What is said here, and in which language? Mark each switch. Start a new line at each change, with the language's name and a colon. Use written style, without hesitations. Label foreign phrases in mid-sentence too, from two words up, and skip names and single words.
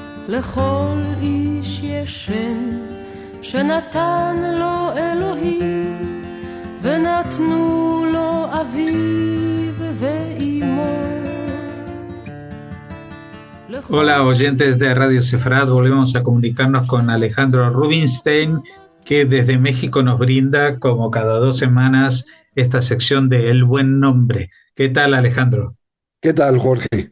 Hebrew: לכל איש יש שם שנתן לו אלוהים ונתנו לו אביו ואימו.
Spanish: Hola oyentes de Radio Sefrat, volvemos a comunicarnos con Alejandro Rubinstein, que desde México nos brinda como cada 2 semanas esta sección de El Buen Nombre. ¿Qué tal, Alejandro? ¿Qué tal, Jorge?